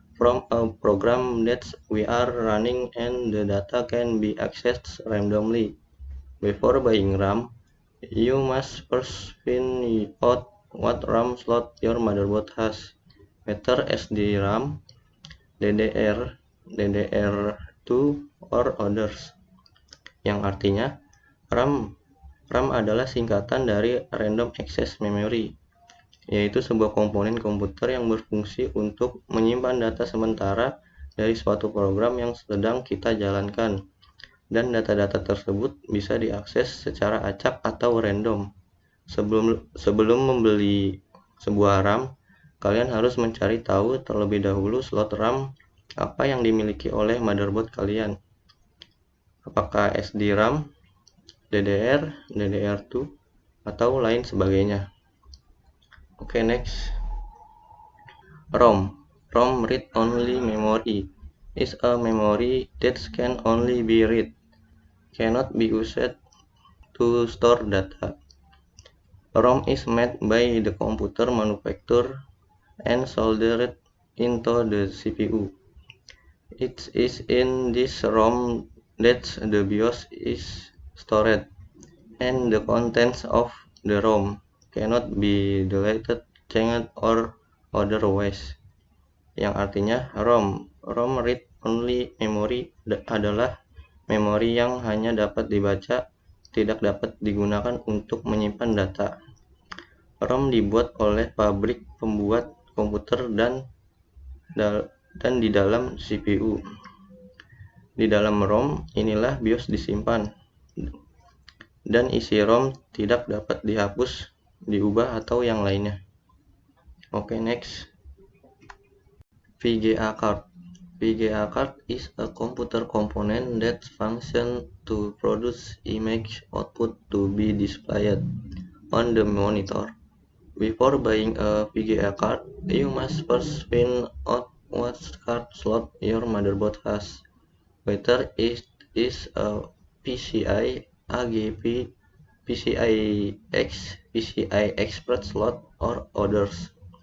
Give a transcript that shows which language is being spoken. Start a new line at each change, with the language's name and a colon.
English: from a program that we are running and the data can be accessed randomly. Before buying RAM, you must first find out what RAM slot your motherboard has, whether SD RAM, DDR, DDR2, or others.
Indonesian: Yang artinya, RAM adalah singkatan dari Random Access Memory, yaitu sebuah komponen komputer yang berfungsi untuk menyimpan data sementara dari suatu program yang sedang kita jalankan. Dan data-data tersebut bisa diakses secara acak atau random. Sebelum membeli sebuah RAM, kalian harus mencari tahu terlebih dahulu slot RAM apa yang dimiliki oleh motherboard kalian. Apakah SD RAM, DDR, DDR2, atau lain sebagainya.
English: Oke, next. ROM read-only memory is a memory that can only be read, cannot be used to store data. ROM is made by the computer manufacturer and soldered into the CPU. It is in this ROM that the BIOS is stored, and the contents of the ROM cannot be deleted, changed, or otherwise.
Indonesian: Yang artinya ROM read-only memory adalah memori yang hanya dapat dibaca, tidak dapat digunakan untuk menyimpan data. ROM dibuat oleh pabrik pembuat komputer dan di dalam CPU. Di dalam ROM inilah BIOS disimpan, dan isi ROM tidak dapat dihapus, diubah, atau yang lainnya.
English: Oke, next. VGA card. VGA card is a computer component that functions to produce image output to be displayed on the monitor. Before buying a VGA card, you must first find out what card slot your motherboard has, whether it is a PCI, AGP, PCI-X, PCI Express slot, or others.